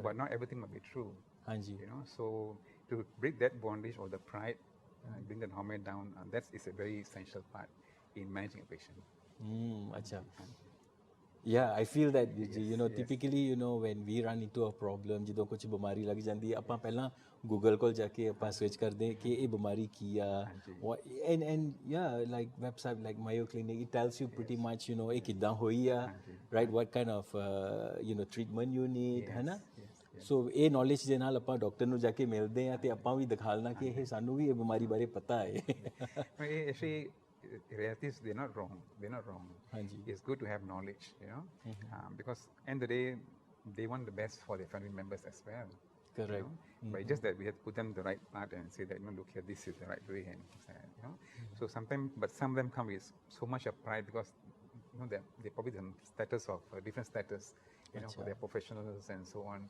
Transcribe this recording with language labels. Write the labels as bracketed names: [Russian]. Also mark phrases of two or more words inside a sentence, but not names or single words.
[English] But not everything might be true, So to break that bondage or the pride, bring that hormone down, that is a very essential part in managing a patient. Acha. Yeah, I feel that, typically, when we run into a problem, [Punjabi] ਜਦੋਂ ਕੁਝ ਬਿਮਾਰੀ ਲੱਗ ਜਾਂਦੀ ਹੈ, ਆਪਾਂ ਪਹਿਲਾਂ Google ਕੋਲ ਜਾ ਕੇ ਆਪਾਂ ਸਰਚ ਕਰਦੇ ਕਿ ਇਹ ਬਿਮਾਰੀ ਕੀ ਆ, [English] and yeah, like website like Mayo Clinic, it tells you pretty much, [Punjabi] ਇਹ ਕਿੱਦਾਂ ਹੋਈ ਆ, [English] right, what kind of, treatment you need, [Punjabi] ਹੈ ਨਾ? So ਇਹ knowledge ਦੇ ਨਾਲ ਆਪਾਂ ਡਾਕਟਰ ਨੂੰ ਜਾ ਕੇ ਮਿਲਦੇ ਆ ਤੇ ਆਪਾਂ ਵੀ ਦਿਖਾਲਣਾ ਕਿ ਇਹ ਸਾਨੂੰ ਵੀ ਇਹ ਬਿਮਾਰੀ ਬਾਰੇ ਪਤਾ ਹੈ. [English] Actually, relatives, they're not wrong. It's good to have knowledge, because end of the day, they want the best for their family members as well. Correct. But just that we have to put them the right path and say that, look here, this is the right way, and So sometimes, but some of them come with so much of pride because, they probably some status of different status, for their professionals and so on.